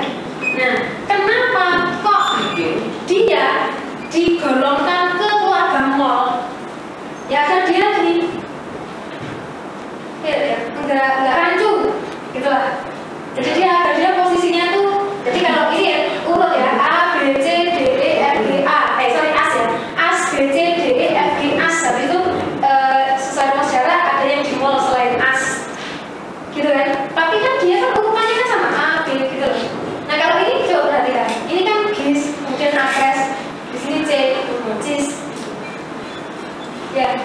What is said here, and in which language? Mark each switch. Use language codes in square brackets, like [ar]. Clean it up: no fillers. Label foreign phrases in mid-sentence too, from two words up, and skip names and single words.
[id] Nah, kenapa kok dia digolongkan ke keluarga mol? Ya kan dia gini. Ya, enggak rancu, gitulah. Jadi dia posisinya tuh. Jadi kalau ini ya urut ya A B C D E F G A. Sorry as ya. As B C D E F G as. Habis itu sesuai rumus jarak ada yang di mol selain as. Gitu kan? Tapi kan dia kan urutannya kan sama A B gitu loh. Nah kalau ini coba perhatikan. Ini kan gis, kemudian akres. Di sini C, cis. Ya.